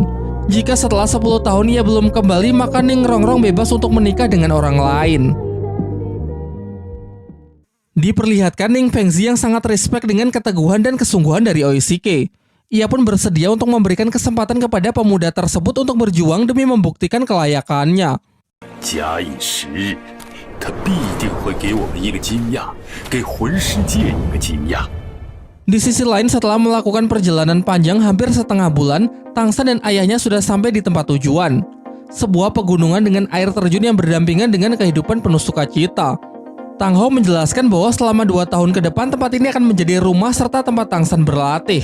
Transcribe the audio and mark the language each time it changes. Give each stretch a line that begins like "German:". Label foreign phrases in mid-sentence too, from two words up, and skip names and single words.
Indonesian: Jika setelah 10 tahun ia belum kembali, maka Ning Rongrong bebas untuk menikah dengan orang lain. Diperlihatkan Ning Fengzi yang sangat respect dengan keteguhan dan kesungguhan dari Oishiki. Ia pun bersedia untuk memberikan kesempatan kepada pemuda tersebut untuk berjuang demi membuktikan kelayakannya.
Chinese: 假以时日，他必定会给我们一个惊讶，给魂世界一个惊讶。
Indonesian: Di sisi lain, setelah melakukan perjalanan panjang hampir setengah bulan, Tang Sen dan ayahnya sudah sampai di tempat tujuan. Sebuah pegunungan dengan air terjun yang berdampingan dengan kehidupan penuh sukacita. Tang Ho menjelaskan bahwa selama 2 tahun ke depan tempat ini akan menjadi rumah serta tempat Tang Sen berlatih.